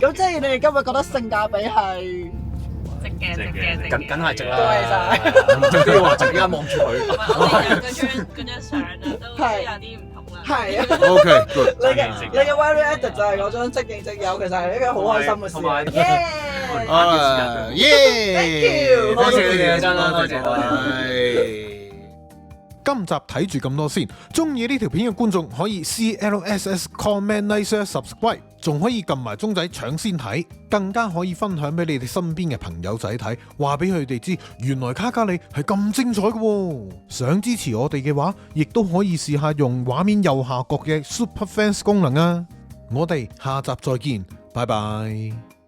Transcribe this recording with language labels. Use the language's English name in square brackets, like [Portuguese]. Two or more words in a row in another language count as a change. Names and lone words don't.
[Cantonese] 咁即係你哋今日覺得性價比係值梗係值啦。對晒。仲都要話值，而家望住佢。我哋嗰張相啊，都有啲唔同啦。係啊。 [English] OK good。 [Cantonese] 你嘅 [English] very edit [Cantonese] 就係嗰張即影即有，其實係一個好開心嘅事。 [English] Thank you， [Cantonese] 多謝你哋真啦，多謝。今集睇住咁多先，中意呢條片嘅觀眾可以 [English] CLSS comment like share subscribe， [Cantonese] 仲可以撳埋鐘仔搶先睇，更加可以分享俾你哋身邊嘅朋友仔睇，話俾佢哋知原來卡卡里係咁精彩嘅喎。想支持我哋嘅話，亦都可以試下用畫面右下角嘅 Super Fans 功能啊！我哋下集再見，拜拜。